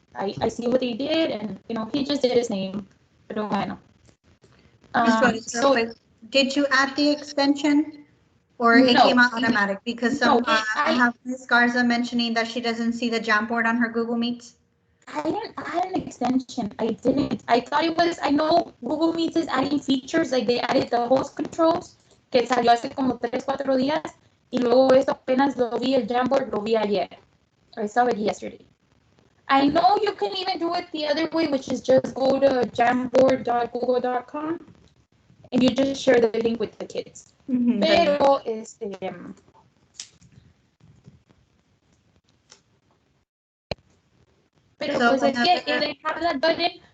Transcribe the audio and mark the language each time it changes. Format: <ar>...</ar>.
<en>I see what they did, and you know, he just did his name.</en> <es>Pero bueno. So</es> <en>did you add the extension, or it no, came out automatic? Because some no, I have Ms. Garza mentioning that she doesn't see the Jamboard on her Google Meets. I didn't add an extension. I didn't. I thought it was. I know Google Meets is adding features, like they added the host controls,</en> <es>que salió hace como 3, 4 días, y luego eso apenas lo vi el Jamboard, lo vi ayer.</es> <en>I saw it yesterday. I know you can even do it the other way, which is just go to jamboard.google.com and you just share the link with the kids. Pero Pero so pues again, if they have that button.</en>